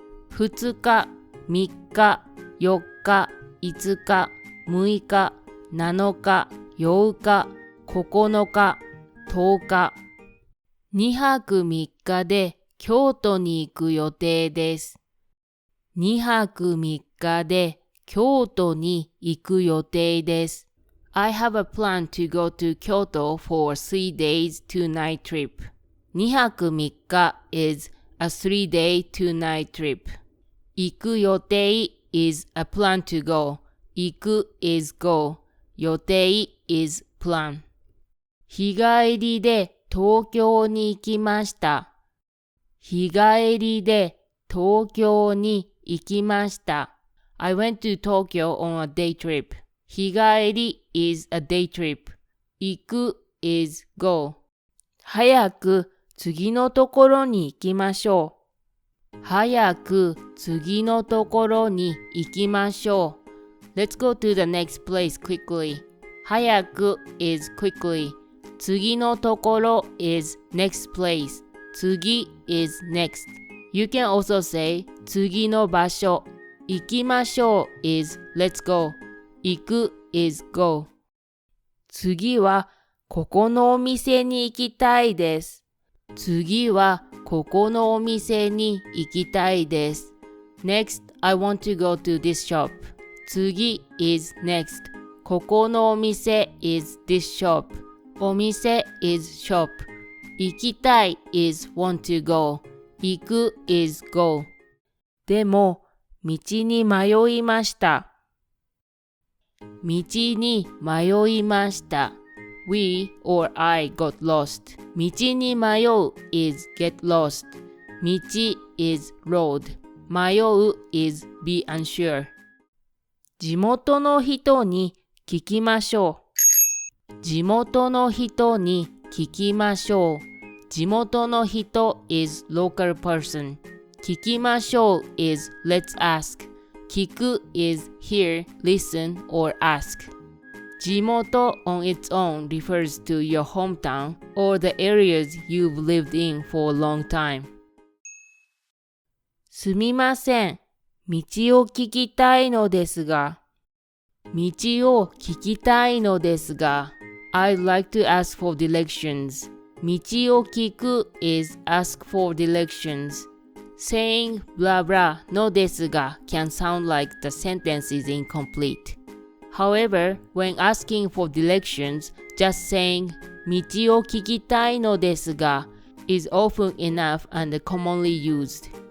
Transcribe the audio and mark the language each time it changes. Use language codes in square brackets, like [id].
[ja] 二日、三日、四日、五日、六日、七日、八日、9日、10日。 2泊3日で京都に行く予定です。 2泊3日で京都に行く予定です。 [en] I have a plan to go to Kyoto for a 3 days 2 night trip. [ja] 2泊3日 [en] is a 3 day 2 night trip. [ja] 行く予定 [en] is a plan to go. [ja] 行く [en] is go. [ja] 予定 [en] is plan. [ja] 日帰りで東京に行きました。日帰りで東京に行きました。 [en] I went to Tokyo on a day trip. [ja] 日帰り [en] is a day trip. [ja] 行く [en] is go. [ja] 早く次のところに行きましょう。早く次のところに行きましょう。 [en] Let's go to the next place quickly. [ja] 早く [en] is quickly. [ja] 次のところ [en] is next place. [ja] 次 [en] is next. You can also say [ja] 次の場所。行きましょう [en] is let's go. [ja] 行く [en] is go. [ja] 次はここのお店に行きたいです。次はここのお店に行きたいです。 [en] Next, I want to go to this shop. [ja] 次 [en] is next. [ja] ここのお店 [en] is this shop. [ja] お店 [en] is shop. [ja] 行きたい [en] is want to go. [ja] 行く [en] is go. [ja] でも、道に迷いました。道に迷いました。 [en] We or I got lost. [ja] 道に迷う [en] is get lost. [ja] 道 [en] is road. [ja] 迷う [en] is be unsure. [ja] 地元の人に聞きましょう。地元の人に聞きましょう。地元の人 [en] is local person. [ja] 聞きましょう [en] is let's ask. [ja] 聞く [en] is hear, listen, or ask. [ja] 地元 [en] on its own refers to your hometown or the areas you've lived in for a long time. [ja] すみません。道を聞きたいのですが。道を聞きたいのですが。 [en] I'd like to ask for directions. [ja] 道を聞く [en] is ask for directions. Saying blah blah [ja] のですが [en] can sound like the sentence is incomplete. However, when asking for directions, just saying [ja] 道を聞きたいのですが [en] is often enough and commonly used.